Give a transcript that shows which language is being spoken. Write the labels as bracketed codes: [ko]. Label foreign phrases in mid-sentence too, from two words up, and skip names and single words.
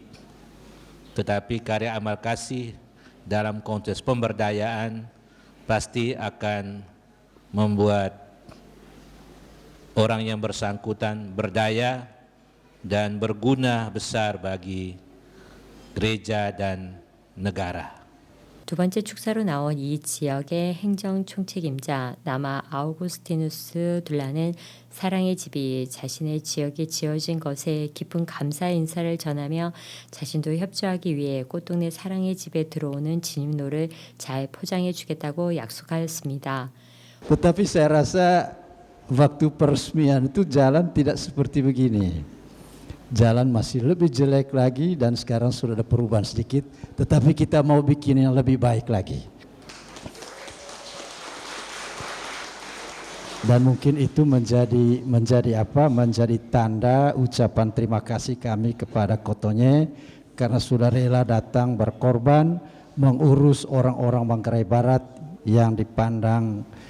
[id] Tetapi karya amal kasih dalam konteks pemberdayaan pasti akan membuat orang yang bersangkutan berdaya dan berguna besar bagi gereja dan negara. [ko] 두 번째 축사로 나온 이 지역의 행정 총책임자 나마 아우구스티누스 둘라는 사랑의 집이 자신의 지역에 지어진 것에 깊은 감사 인사를 전하며 자신도 협조하기 위해 꽃동네 사랑의 집에 들어오는 진입로를 잘 포장해 주겠다고 약속하였습니다. [id] Tetapi saya rasa waktu peresmian itu jalan tidak seperti begini. jalan masih lebih jelek lagi dan sekarang sudah ada perubahan sedikit, tetapi kita mau bikin yang lebih baik lagi. Dan mungkin itu menjadi tanda ucapan terima kasih kami kepada Kotonye karena sudah rela datang berkorban mengurus orang-orang Manggarai Barat yang dipandang